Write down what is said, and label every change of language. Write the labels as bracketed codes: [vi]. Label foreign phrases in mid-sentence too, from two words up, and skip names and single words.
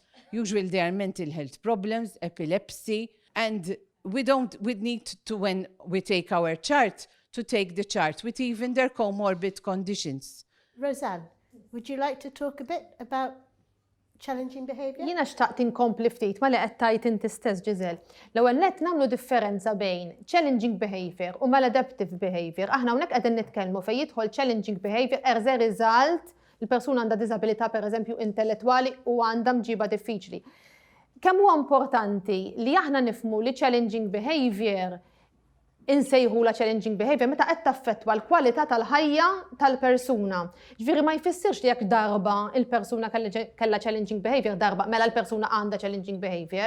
[en] Usually they are mental health problems, epilepsy, and we need to, when we take our chart, to take the chart with even their comorbid conditions. Roseanne, would you like to talk a bit about challenging behavior? [mt] Jiena xtaqt inkompli ftit ma li qed tajt inti stess Ġiżel. L-ewwel nett nagħmlu differenza bejn [en] challenging behavior [mt] u [en] maladaptive behavior. [mt] Aħna hawnhekk qegħdin nitkellmu fejn jidħol [en] challenging behavior as a result [mt] il-persuna għandha diżabilità pereżempju intellettwali u għandha mġiba diffiċli. Kemm huwa importanti li aħna nifhmu li [en] challenging behavior [mt] insejħula [en] challenging behavior [mt] meta qed taffettwa l-kwalità tal-ħajja tal-persuna. Ġifieri ma jfissirx li jekk darba il-persuna kellha [en] challenging behavior [mt] darba mela l-persuna għandha [en] challenging behavior.